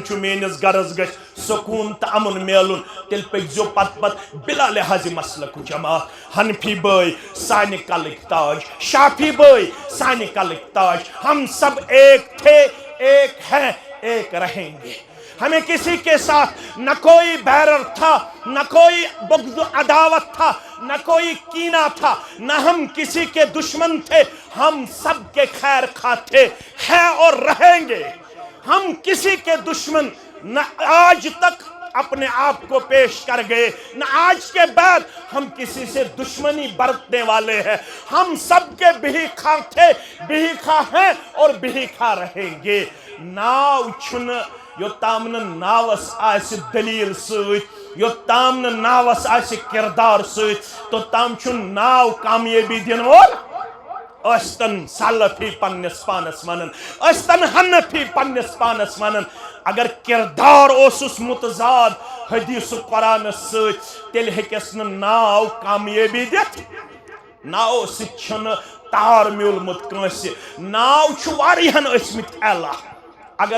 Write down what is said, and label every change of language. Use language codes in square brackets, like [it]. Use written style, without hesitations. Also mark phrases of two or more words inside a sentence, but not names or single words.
[ks] چھو میٲنِس گرس گژھِ سکوٗن تہٕ امن میلُن تیٚلہِ پٔکۍزیو پتہٕ پتہٕ بلا لحاظ مسلک جماعت حنفی بھائی سانہِ کلٕکۍ تاج شافی بھائی سانہِ کلٕکۍ تاج [ur] ہم سب ایک تھے ایک ہیں ایک رہیں گے ہمیں کسی کے ساتھ نہ کوئی بیرر تھا نہ کوئی بغض عداوت تھا نہ کوئی کینہ تھا نہ ہم کسی کے دشمن تھے ہم سب کے خیر خواہ تھے ہیں اور رہیں گے ہم کسی کے دشمن نہ آج تک اپنے آپ کو پیش کر گئے نہ آج کے بعد ہم کسی سے دشمنی برتنے والے ہیں ہم سب کے بہی خواہ تھے بہی خواہ ہیں اور بہی خواہ رہیں گے [ks] ناو چھن یوتام ناوس آس دلیل ست یوتام ناوس آس کردار ست توتام چھن ناو کامیابی دن وول ٲسۍتن سلفی پننس پانس ونان ٲسۍتن حنفی پننس پانس ونان اگر کردار اوسُس متضاد حدیث قرآن ست تیل ہیکس ناو کامیٲبی دِتھ ناو سۭتۍ چھُنہٕ تار میوٗلمُت کٲنٛسہِ ناو چھُ واریاہن ٲسۍمٕتۍ اعلیٰ اگر